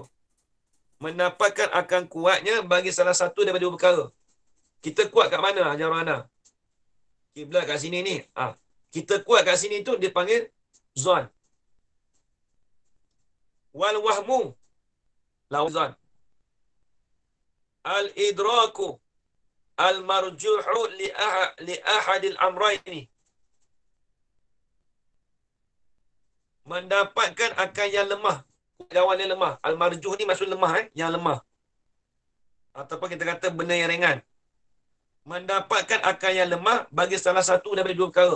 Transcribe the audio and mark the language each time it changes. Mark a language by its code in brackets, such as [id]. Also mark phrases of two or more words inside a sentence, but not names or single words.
[ms] Mendapatkan akan kuatnya bagi salah satu daripada dua perkara. Kita kuat kat mana? Ajar mana? Kiblat kat sini ni. Kita kuat kat sini tu dia panggil zon. [ar] Wal wahmu. [ms] Lawan zon. [ar] Al-idraku. Al-marjuhu li ahadil amrayni. [ms] Mendapatkan akan yang lemah. Lawan yang lemah. Al-marjuh ni maksud lemah, yang lemah. Ataupun kita kata benda yang ringan. Mendapatkan akan yang lemah bagi salah satu daripada dua perkara.